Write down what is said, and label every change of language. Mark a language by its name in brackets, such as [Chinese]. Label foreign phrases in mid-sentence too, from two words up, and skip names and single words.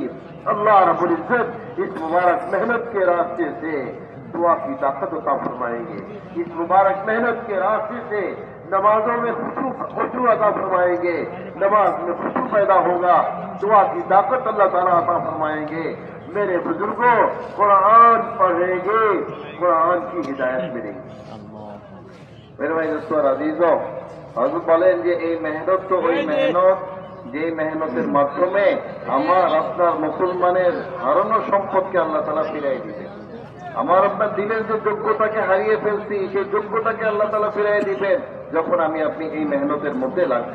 [Urdu] اللہ رب العزت اس مبارک محنت کے راستے سے دعا کی طاقت عطا فرمائیں گے، اس مبارک محنت کے راستے سے نمازوں میں خشوع عطا فرمائیں گے، نماز میں خشوع پیدا ہوگا، دعا کی طاقت اللہ تعالیٰ عطا فرمائیں گے۔ میرے بزرگوں قرآن پڑھیں گے، قرآن کی ہدایت ملے گی۔ میرے بھائی دوستو اور عزیزوں، حضرت [Bangla] বলেন যে এই মেহনত তো ওই মেহনত যে মেহনতের মাধ্যমে আমার আপনার মুসলমানের হারানো সম্পদকে আল্লাহ তাআলা ফিরিয়ে দিবেন। আমার আপনার দিলের যে যোগ্যতাকে হারিয়ে ফেলছি, সেই যোগ্যতাকে আল্লাহ তাআলা ফিরিয়ে দিবেন যখন আমি আপনি এই মেহনতের মধ্যে লাগবো।